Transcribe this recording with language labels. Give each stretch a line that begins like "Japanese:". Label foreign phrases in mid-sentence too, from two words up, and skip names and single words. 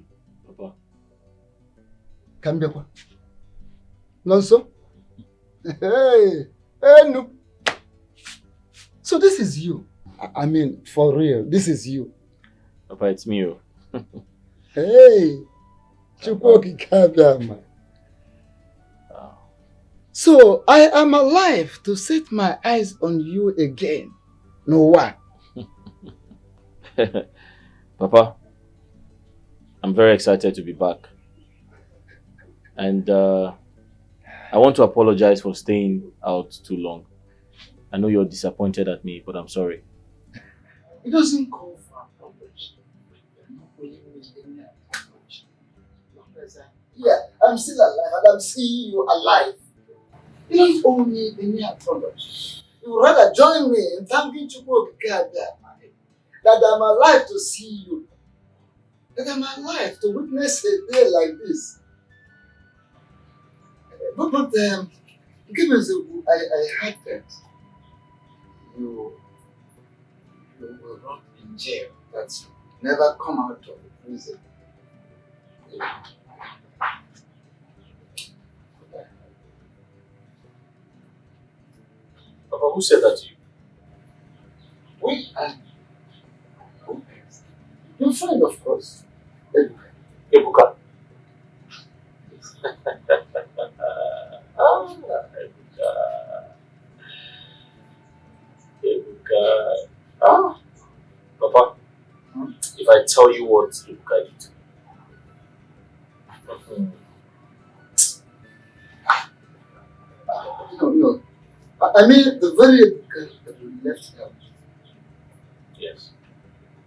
Igbo: Papa. Ka m bịakwa. Nọ nso? Hey! Enu!
English: So this is you. I mean, for real, this is you. Papa, it's me.
Igbo: Hey! Chukwu okike abịama.
English: So I am alive to set my eyes on you again. No one. Papa, I'm very excited to be back. And I want to apologize for staying out too long. I know you're disappointed at me, but I'm sorry. It doesn't call for apology. Yeah, I'm still alive and I'm seeing you alive. You don't owe me any apology. You would rather join me in thanking
Igbo: Chukwu okike abịama
English: that I'm alive to see you. That I'm alive to witness a day like this. But give us I heard that you will rot in jail. That you never come out of the prison. Papa, who said that to you? We are your friend, of course. Ebuka. Ebuka. Papa, if I tell you what Ebuka did to me. No. I mean the very Ebuka that we left out.